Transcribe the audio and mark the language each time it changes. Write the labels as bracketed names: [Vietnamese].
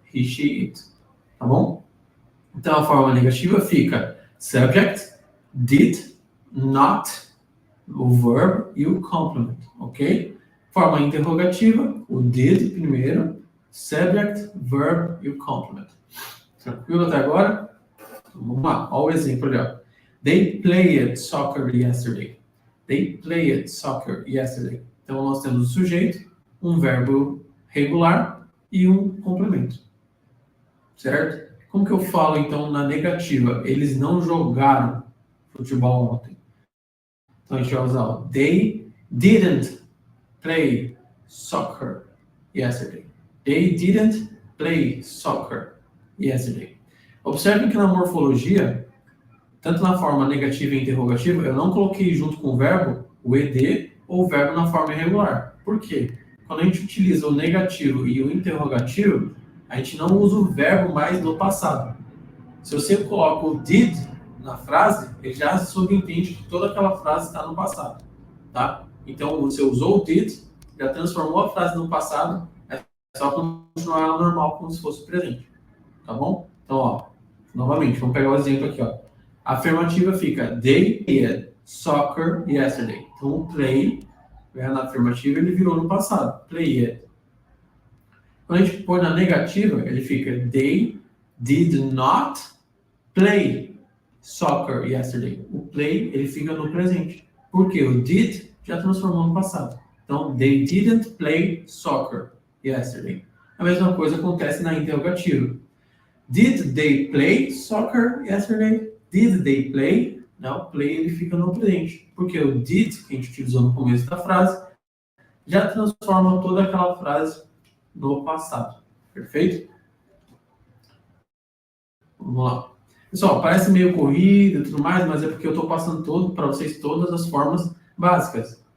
[Portuguese] He, she, it. Tá bom? Então, a forma negativa fica subject, did, not, o verb e o complement, ok? Forma interrogativa, o did primeiro, subject, verb e o complement. Tranquilo até agora? Então, vamos lá, olha o exemplo ali, ó. [English] They played soccer yesterday. They played soccer yesterday. [Portuguese] Então, nós temos o sujeito, um verbo regular e um complemento. Certo? Como que eu falo, então, na negativa? Eles não jogaram futebol ontem. Então, a gente vai usar o [English] they didn't play soccer yesterday. They didn't play soccer yesterday. [Portuguese] Observem que na morfologia, tanto na forma negativa e interrogativa, eu não coloquei junto com o verbo o ed ou o verbo na forma irregular. Por quê? Quando a gente utiliza o negativo e o interrogativo, a gente não usa o verbo mais no passado. Se você coloca o did na frase, ele já subentende que toda aquela frase está no passado, tá? Então, você usou o did, já transformou a frase no passado, é só continuar ela normal, como se fosse presente, tá bom? Então, ó, novamente, vamos pegar o exemplo aqui, ó. A afirmativa fica, [English] they played soccer yesterday. [Portuguese] Então, o play, na afirmativa, ele virou no passado, played. Quando a gente põe na negativa, ele fica, [English] they did not play soccer yesterday. [Portuguese] O play, ele fica no presente. Por quê? O did já transformou no passado. Então, [English] they didn't play soccer yesterday. [Portuguese] A mesma coisa acontece na interrogativa. [English] Did they play soccer yesterday? Did they play? [Portuguese] Não, play ele fica no presente. Porque o did, que a gente utilizou no começo da frase, já transforma toda aquela frase no passado. Perfeito? Vamos lá. Pessoal, parece meio corrido e tudo mais, mas é porque eu estou passando para vocês todas as formas básicas.